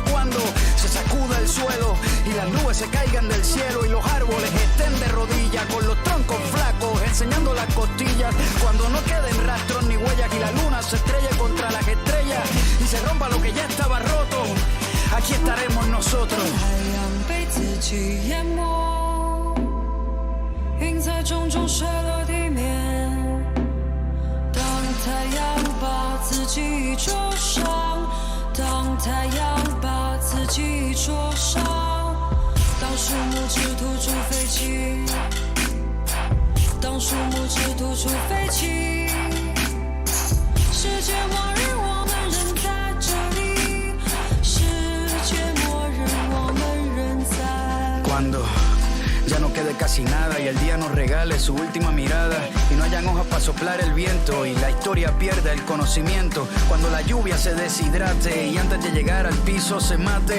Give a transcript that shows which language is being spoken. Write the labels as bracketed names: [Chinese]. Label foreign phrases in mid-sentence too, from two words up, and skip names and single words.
[Spanish] Cuando se sacuda el suelo y las nubes se caigan del cielo y los árboles estén de rodillas con los troncos flacos enseñando las costillas. Cuando no queden rastros ni huellas y la luna se estrelle contra las estrellas y se rompa lo que ya estaba roto. Aquí estaremos nosotros. [Chinese] 被自己淹没，云在重重摔落地面。当太阳把自己灼伤，当太阳把自己灼伤，当树木只吐出废气，当树木只吐出废气，世界末日我们仍在这里。 [Spanish] Cuando ya no quede casi nada y el día nos regale su última mirada y no hayan hojas para soplar el viento y la historia pierda el conocimiento. Cuando la lluvia se deshidrate y antes de llegar al piso se mate.